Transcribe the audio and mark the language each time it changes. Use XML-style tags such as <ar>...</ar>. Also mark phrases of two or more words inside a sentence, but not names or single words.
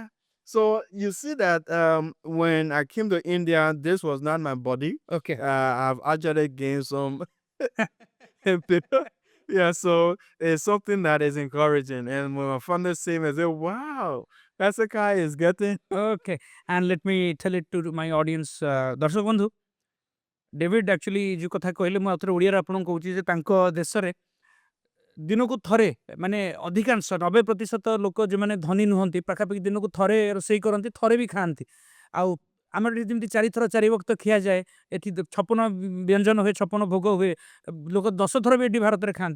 <en>So you see that when I came to India, this was not my body. Okay. I've actually gained some. Yeah, so it's something that is encouraging. And when my family see me, I say, "Wow, Hezekiah is getting." Okay. And let me tell it to my audience,</en> <or>ଦର୍ଶକ ବନ୍ଧୁ, ଡେଭିଡ୍ ଆକ୍ଚୁଆଲି ଯେଉଁ କଥା କହିଲେ, ମୁଁ ଆଉଥରେ ଓଡ଼ିଆରେ ଆପଣଙ୍କୁ କହୁଛି ଯେ ତାଙ୍କ ଦେଶରେ ଦିନକୁ ଥରେ, ମାନେ ଅଧିକାଂଶ 90% ଲୋକ ଯେଉଁମାନେ ଧନୀ ନୁହନ୍ତି, ପାଖାପାଖି ଦିନକୁ ଥରେ ରୋଷେଇ କରନ୍ତି, ଥରେ ବି ଖାଆନ୍ତି। ଆଉ ଆମର ଏଠି ଯେମିତି 4 ଥର 4 ବକ୍ତ ଖିଆଯାଏ, ଏଠି 56 ବ୍ୟଞ୍ଜନ ହୁଏ, 56 ଭୋଗ ହୁଏ, ଲୋକ 10 ଥର ବି ଏଠି ଭାରତରେ ଖାଆନ୍ତି।</or>